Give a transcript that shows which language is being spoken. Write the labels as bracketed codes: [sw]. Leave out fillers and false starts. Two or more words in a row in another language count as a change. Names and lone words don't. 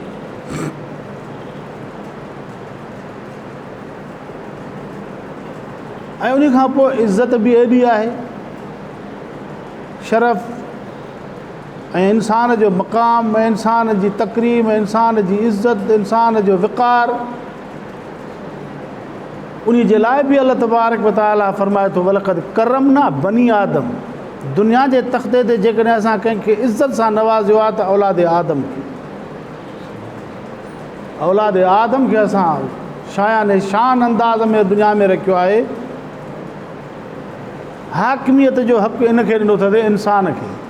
[sd] ऐं उन खां पोइ इज़त बि एॾी आहे, शरफ़ ऐं इंसान जो मक़ाम, इंसान जी तकरीम, इंसान जी इज़त, इंसान जो विक़ार, उन जे लाइ बि [ar] الله تبارك وتعالى [sd] फ़रमाए थो [ar] ولقد كرمنا بني آدم. [sd] दुनिया जे तख़्ते ते जेकॾहिं असां कंहिंखे इज़त सां नवाज़ियो आहे त औलाद आदम खे, औलाद आदम खे असां शायाने शान अंदाज़ में दुनिया में रखियो आहे। हाकिमियत जो हक़ इनखे ॾिनो अथसि इंसान खे।